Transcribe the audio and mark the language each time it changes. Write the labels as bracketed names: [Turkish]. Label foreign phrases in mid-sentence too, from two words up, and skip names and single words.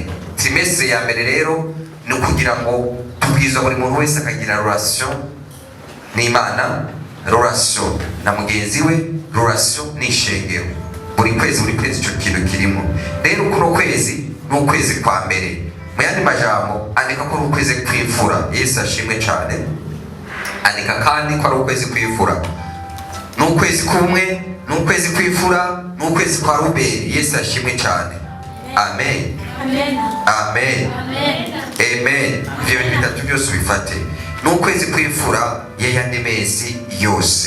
[Rundi] Trimestre ya mbere rero ni ukugira ngo tubwiza buri muntu wese akagira relation n'Imana, relation na mugenzi we, relation n'ishengero. Buri kwezi icyo kintu kirimo. Rero kuno kwezi ni ukwezi kwa mbere. Mu yandi majambo andika ko ari ukwezi kw'imfura. Yesu ashimwe cyane. Andika kandi ko ari ukwezi kw'imfura. Ni ukwezi kumwe, ni ukwezi kw'imfura, ni ukwezi kwa Rubeni. Yesu ashimwe cyane. Amen, amen, amen. Ibyo bintu bitatu byose ubifate. Ni ukwezi kw'imfura y'ayandi mezi yose.